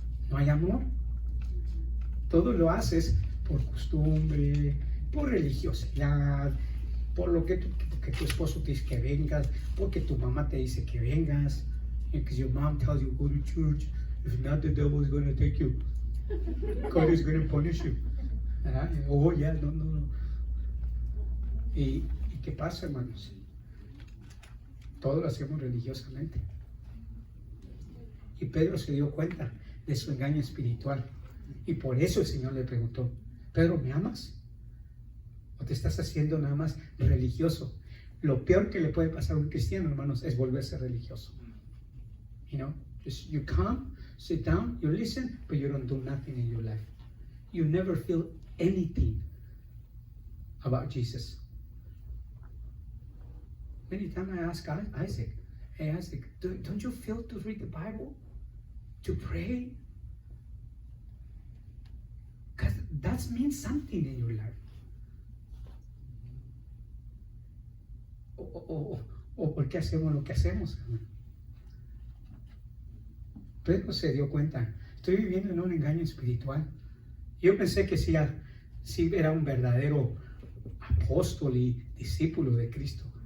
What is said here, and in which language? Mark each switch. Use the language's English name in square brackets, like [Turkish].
[Spanish] No hay amor. Todo lo haces por costumbre, por religiosidad, por lo que tu esposo te dice que vengas, porque tu mamá te dice que vengas, [English] because your mom tells you go to church. If not, the devil is going to take you. God is going to punish you. [Spanish] ¿Verdad? Oh, ya, no. ¿Y qué pasa, hermanos? Todo lo hacemos religiosamente. Y Pedro se dio cuenta de su engaño espiritual. Y por eso el Señor le preguntó, Pedro, ¿me amas? ¿O te estás haciendo nada más religioso? Lo peor que le puede pasar a un cristiano, hermanos, es volverse religioso. [English] You know, just you come, sit down, you listen, but you don't do nothing in your life. You never feel anything about Jesus. Many times I ask Isaac, hey Isaac, don't you feel to read the Bible? To pray? Because that means something in your life. [Spanish] O por qué hacemos lo que hacemos. Pedro se dio cuenta, estoy viviendo en un engaño espiritual. Yo pensé que sí era un verdadero apóstol y discípulo de Cristo.